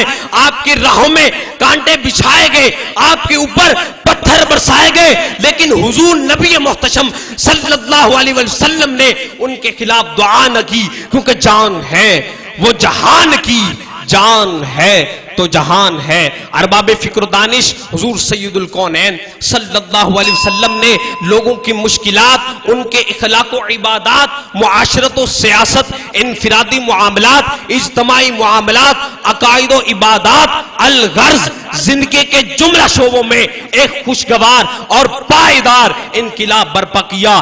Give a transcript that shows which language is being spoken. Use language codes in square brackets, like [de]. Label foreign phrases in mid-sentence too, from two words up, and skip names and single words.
[ur] آپ کی راہوں میں کانٹے بچھائے گئے، آپ کے اوپر پتھر برسائے گئے، لیکن حضور نبی محتشم [ar] صلی اللہ علیہ وسلم [ur] نے ان کے خلاف دعا نہ کی، کیونکہ جان ہے وہ جہان کی، جان ہے تو جہان ہے۔ ارباب فکر و دانش، حضور سید القونین [ar] صلی اللہ علیہ وسلم [ur] نے لوگوں کی مشکلات، ان کے اخلاق و عبادات، معاشرت و سیاست، انفرادی معاملات، اجتماعی معاملات، عقائد و عبادات، الغرض زندگی کے جملہ شعبوں میں ایک خوشگوار اور پائیدار انقلاب برپا کیا۔